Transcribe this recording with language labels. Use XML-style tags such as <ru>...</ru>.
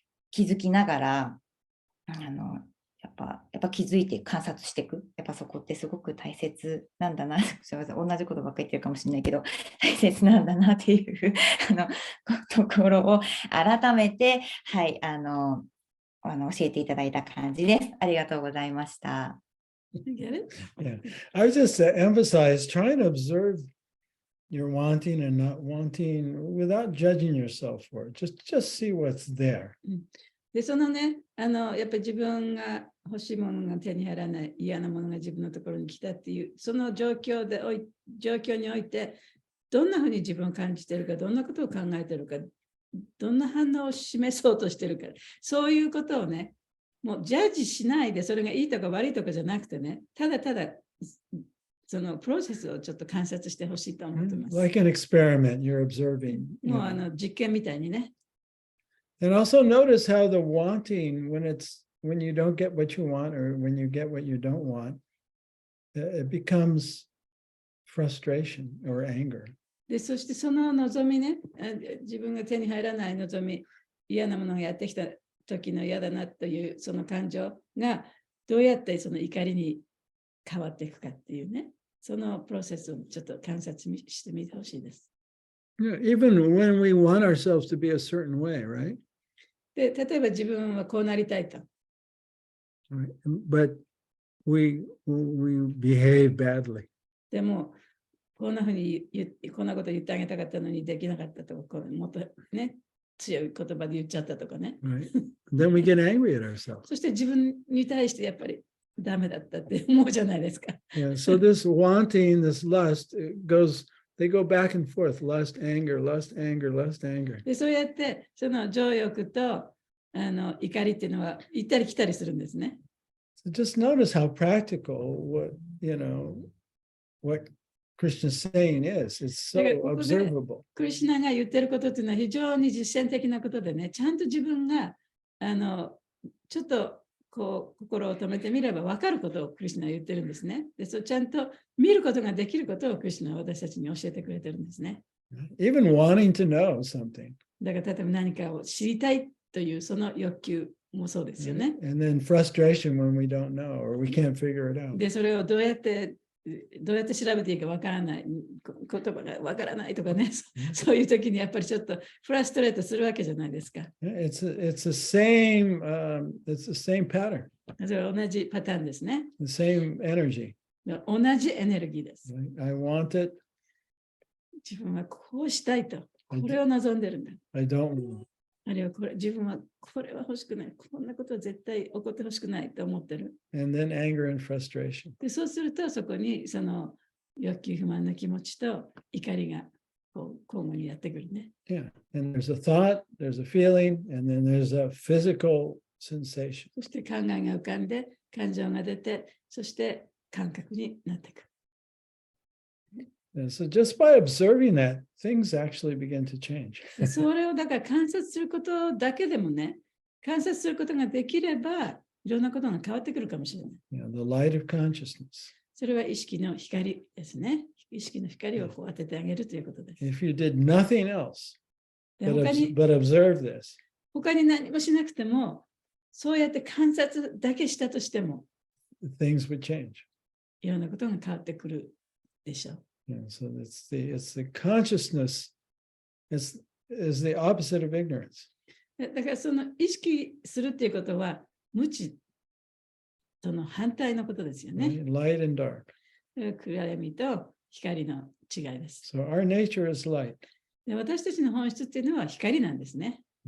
<ja>気づきながらやっぱ気づいて観察していく、やっぱそこってすごく大切なんだなすみません、同じことばっかり言ってるかもしれないけど大切なんだなっていうところを改めて教えていただいた感じです。ありがとうございました。</ja> <en>Get it? Yeah. I was just emphasize trying to observe your wanting and not wanting without judging yourself for it. Just see what's there.</en> <ja>で、そのね、やっぱり自分が欲しいものが手に入らない、嫌なものが自分のところに来たっていう、その状況において、どんなふうに自分を感じているか、どんなことを考えているか、どんな反応を示そうとしているか、そういうことをね、もうジャッジしないで、それがいいとか悪いとかじゃなくてね、ただただそのプロセスをちょっと観察してほしいと思ってます。</ja> <en>Like an experiment, you're observing.</en> <ja>もう実験みたいにね。</ja> <en>And also notice how the wanting, when you don't get what you want or when you get what you don't want, it becomes frustration or anger.</en> <ja>で、そしてその望みね、自分が手に入らない望み、嫌なものがやってきた時の嫌だなというその感情がどうやってその怒りに変わっていくかっていうね、そのプロセスをちょっと観察してみてほしいです。</ja> <en>Yeah, even when we want ourselves to be a certain way, right?</en> <ja>で、例えば自分はこうなりたいと。</ja> <en>Right. But we behave badly.</en> <ja>でも、こんなふうにこんなこと言ってあげたかったのにできなかったとか、もっとね、強い言葉で言っちゃったとかね。</ja> <en>Right. Then we get angry at ourselves.</en> <ja>そして自分に対してやっぱりダメだったって思うじゃないですか。</ja> <en>Yeah. So this wanting, this lust, they go back and forth, lust, anger, lust, anger, lust, anger.</en> <ja>で、そうやってその情欲と怒りっていうのは行ったり来たりするんですね。</ja> <en>So just notice how practical what Krishna's saying is. It's so observable.</en> <ja>クリシュナが言ってることっていうのは非常に実践的なことでね、ちゃんと自分がちょっとこう心を止めてみれば分かることをクリシュナは言ってるんですね。で、そうちゃんと見ることができることをクリシュナは私たちに教えてくれてるんですね。</ja> <en>Even wanting to know something.</en> <ja>だから例えば何かを知りたいというその欲求もそうですよね。</ja> <en>And then frustration when we don't know or we can't figure it out.</en> <ja>で、それをどうやって調べていいかわからない、言葉がわからないとかね、そういう時にやっぱりちょっとフラストレートするわけじゃないですか。</ja> <en>It's the same pattern.</en> <ja>それは同じパターンですね。</ja> <en>The same energy.</en> <ja>同じエネルギーです。</ja> <en>I want it.</en> <ja>自分はこうしたいと、これを望んでるんだ。</ja> <en>I don't want.</en> <ja>あるいは自分はこれは欲しくない。こんなことは絶対起こってほしくないと思ってる。</ja> <en>And then anger and frustration.</en> <ja>で、そうするとそこにその欲求不満の気持ちと怒りがこう交互にやってくるね。</ja> <en>Yeah. And there's a thought, there's a feeling, and then there's a physical sensation.</en> <ja>そして考えが浮かんで、感情が出て、そして感覚になっていく。</ja> <en>And so just by observing that, things actually begin to change.</en> <ja>それをだから観察することだけでもね、観察することができれば、いろんなことが変わってくるかもしれない。</ja> <en>The light of consciousness.</en> <ja>それは意識の光ですね。意識の光をこう当ててあげるということです。</ja> <en>If you did nothing else</en> <ja>で</ja> <en>but observe this,</en> <ja>他に何もしなくても、そうやって観察だけしたとしても、</ja> <en>things would change.</en> <ja>いろんなことが変わってくるでしょう。</ja> <en>So it's the consciousness is the opposite of ignorance.</en> <ja>だからその意識するっていうことは無知との反対のことですよね。</ja> <en>Light and dark.</en> <ja>暗闇と光の違いです。</ja> <en>So our nature is light.</en> <ja>で、私たちの本質っていうのは光なんですね。</ja>